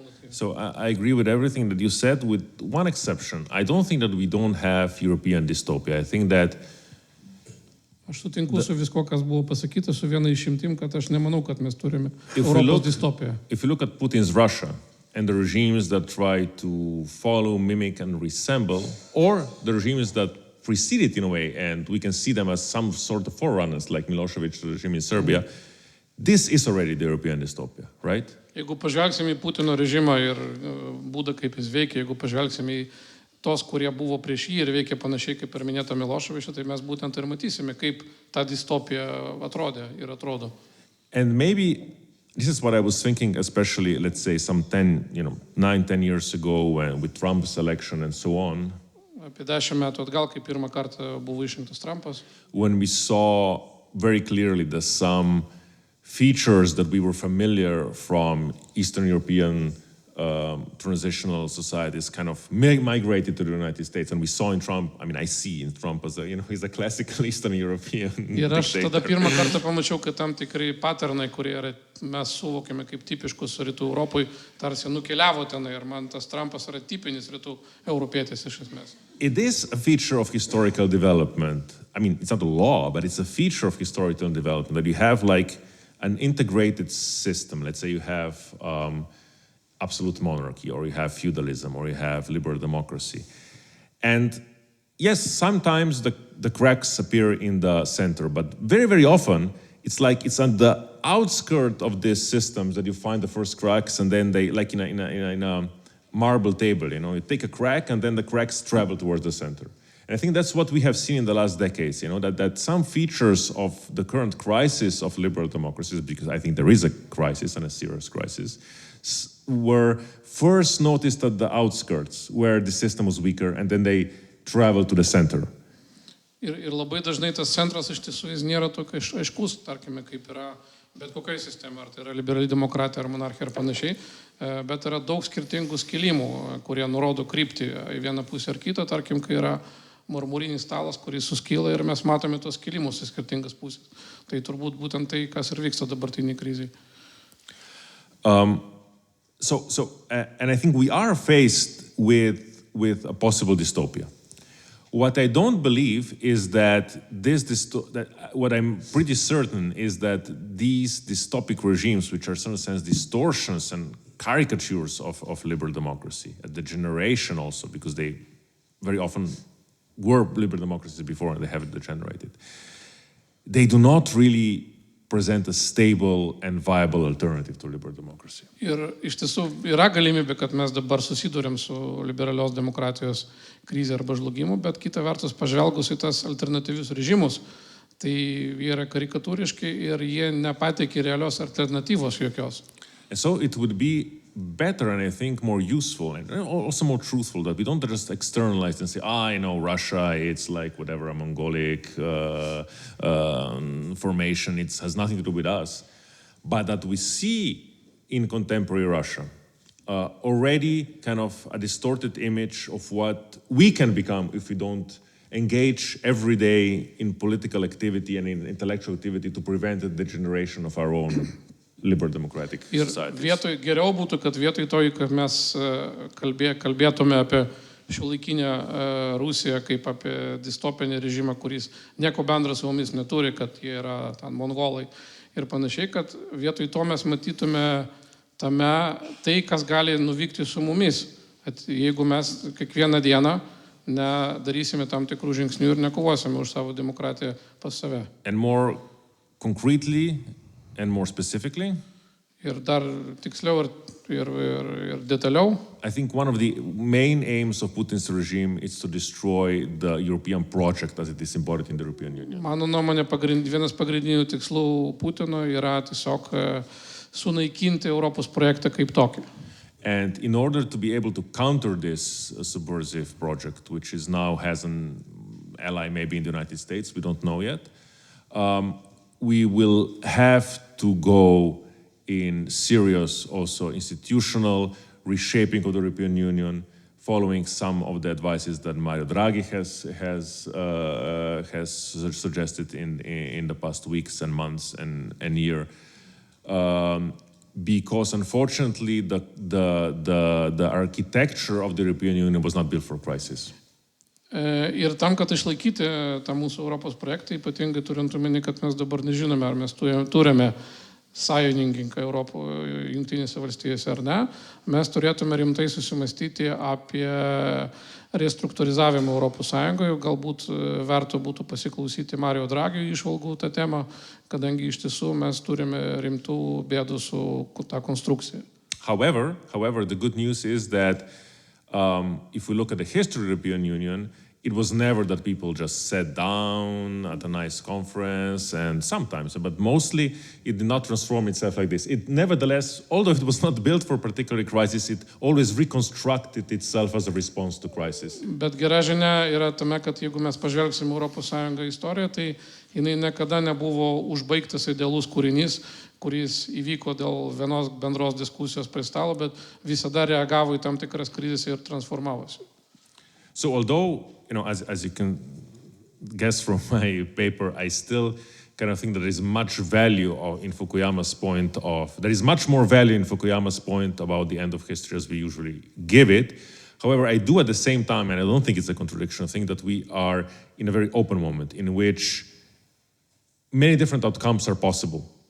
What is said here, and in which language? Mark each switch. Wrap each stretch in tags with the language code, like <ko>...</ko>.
<en>So I agree with everything that you said, with one exception. I don't think that we don't have European dystopia. I think that</en> <lt>Aš sutinku su visko, kas buvo pasakyta, su viena išimtim, kad aš nemanau, kad mes turime Europos distopiją.</lt> <en>If you look at Putin's Russia and the regimes that try to follow, mimic, and resemble, or the regimes that precede it in a way, and we can see them as some sort of forerunners, like Milošević's regime in Serbia, this is already the European dystopia, right?</en> <lt>Jeigu pažvelgsime į Putino režimą ir būdą, kaip jis veikia, jeigu pažvelgsime į tos, kurie buvo prieš jį ir veikia panašiai kaip ir minėta Miloševičio, tai mes būtent ir matysime, kaip ta distopija atrodė ir atrodo.</lt> <en>And maybe this is what I was thinking, especially, let's say, some 9-10 years ago with Trump's election and so on.</en> <lt>Apie 10 metų atgal, kai pirmą kartą buvo išrinktas Trumpas.</lt> <en>When we saw very clearly that some features that we were familiar from Eastern European transitional societies kind of migrated to the United States, and we saw in Trump, I see in Trump as he's a classical Eastern European</en> <lt>Ir aš</lt> <en>dictator.</en> <lt>tada pirmą kartą pamačiau, kad tam tikrai patternai, kurie mes suvokėme kaip tipiškus rytų Europai, tarsi nukeliavo tenai, ir man tas Trumpas yra tipinis rytų europietis iš esmės.</lt> <en>It is a feature of historical development. It's not a law, but it's a feature of historical development that you have like an integrated system. Let's say you have absolute monarchy, or you have feudalism, or you have liberal democracy. And yes, sometimes the cracks appear in the center, but very, very often it's like it's on the outskirt of these systems that you find the first cracks, and then they, like in a marble table, you take a crack and then the cracks travel towards the center. And I think that's what we have seen in the last decades, that some features of the current crisis of liberal democracies, because I think there is a crisis and a serious crisis, were first noticed at the outskirts, where the system was weaker, and then they traveled to the center.</en> <lt>Ir labai dažnai tas centras iš tiesų jis nėra tokia aiškus, tarkime, kaip yra bet kokia sistema, ar tai yra liberali demokratija, ar monarchija, ar panašiai, bet yra daug skirtingų skilimų, kurie nurodo kryptį į vieną pusę ar kitą, tarkim, kai yra marmurinis stalas, kuris suskyla ir mes matome tos skilimus į skirtingas pusės. Tai turbūt būtent tai, kas ir vyksta dabartiniai kriziai.</lt> <en>And I think we are faced with with a possible dystopia. What I don't believe is that what I'm pretty certain is that these dystopic regimes, which are in some sense distortions and caricatures of liberal democracy, a degeneration also, because they very often were liberal democracies before and they have degenerated, they do not really present a stable and viable alternative to liberal democracy.</en> <lt>Ir iš tiesų yra galimybė, kad mes dabar susidurėm su liberalios demokratijos krize arba žlugimu, bet kita vertus pažvelgus į tas alternatyvius režimus, tai jie yra karikatūriški ir jie nepateikė realios alternatyvos jokios.</lt> <en>And so it would be better and I think more useful and also more truthful that we don't just externalize and say, Russia, it's like whatever, a Mongolic formation, it has nothing to do with us. But that we see in contemporary Russia already kind of a distorted image of what we can become if we don't engage every day in political activity and in intellectual activity to prevent the degeneration of our own liberal democratic</en> <lt>Ir</lt> <en>societies.</en> <lt>geriau būtų, kad vietoj to, kad mes kalbėtume apie šiuolaikinę Rusiją kaip apie distopinį režimą, kuris nieko bendro su mumis neturi, kad jie yra ten mongolai ir panašiai, kad vietoj to mes matytume tame tai, kas gali nuvykti su mumis. Jeigu mes kiekvieną dieną nedarysime tam tikrų žingsnių ir nekovosime už savo demokratiją pas save.</lt> <en>And more concretely and more specifically,</en> <lt>Ir dar tiksliau ir detaliau,</lt> <en>I think one of the main aims of Putin's regime is to destroy the European project as it is embodied in the European Union.</en> <lt>mano nuomonė, vienas pagrindinių tikslų Putino yra tiesiog sunaikinti Europos projektą kaip tokį.</lt> <en>And in order to be able to counter this subversive project, which is now has an ally maybe in the United States, we don't know yet, we will have to go in serious also institutional reshaping of the European Union, following some of the advices that Mario Draghi has suggested in the past weeks and months and year. Because unfortunately the architecture of the European Union was not built for crisis.</en> <lt>Ir tam, kad išlaikyti tą mūsų Europos projektą, ypatingai turint omeny, kad mes dabar nežinome, ar mes turime sąjungininką Europoje, Jungtinėse valstijose ar ne, mes turėtume rimtai susimastyti apie restruktūrizavimą Europos Sąjungoje. Galbūt verta būtų pasiklausyti Mario Draghi įžvalgų tą temą, kadangi iš tiesų mes turime rimtų bėdų su tą konstrukciją.</lt> <en>However, the good news is that if we look at the history of the European Union, it was never that people just sat down at a nice conference, and sometimes, but mostly it did not transform itself like this. It nevertheless, although it was not built for a particular crisis, it always reconstructed itself as a response to crisis.</en> <lt>Bet gera žinia yra tame, kad jeigu mes pažvelgsim Europos Sąjungą istoriją, tai jinai niekada nebuvo užbaigtas idealus kūrinys, kuris įvyko dėl vienos bendros diskusijos prie stalo, bet visada reagavo į tam tikras krizes ir transformavosi.</lt> <en>So although, as you can guess from my paper, I still kind of think that there is much value in Fukuyama's point there is much more value in Fukuyama's point about the end of history as we usually give it. However, I do at the same time, and I don't think it's a contradiction, I think that we are in a very open moment in which many different outcomes are possible.</en>